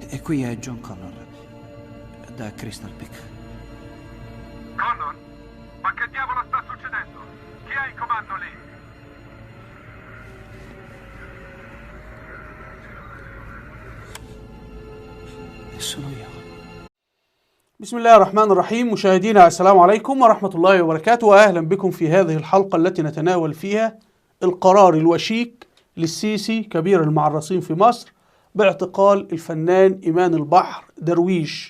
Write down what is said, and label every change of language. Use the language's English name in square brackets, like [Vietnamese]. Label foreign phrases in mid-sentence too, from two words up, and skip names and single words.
[Italian] Qui è John Connor, da Crystal Peak. Connor? Ma che diavolo sta succedendo? Chi è in comando lì? Sono io. [Arabic] بسم الله الرحمن الرحيم. مشاهدينا السلام عليكم ورحمة الله وبركاته، وأهلا بكم في هذه الحلقة التي نتناول فيها القرار الوشيك للسيسي كبير المعرصين في مصر باعتقال الفنان إيمان البحر درويش.